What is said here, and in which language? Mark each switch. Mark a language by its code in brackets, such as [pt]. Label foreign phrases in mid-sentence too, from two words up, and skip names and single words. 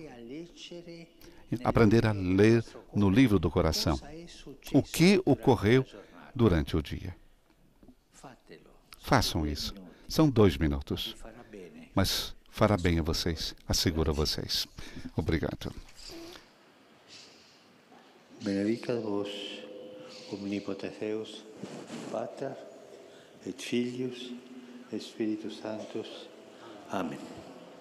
[pt] Aprender a ler no livro do coração o que ocorreu durante o dia. Façam isso. São 2 minutos. mas fará bem a vocês, asseguro a vocês. Obrigado. [la] Benedicat vos, omnipotens Deus, Pater, et Filius, et Spiritus Sanctus. Amen.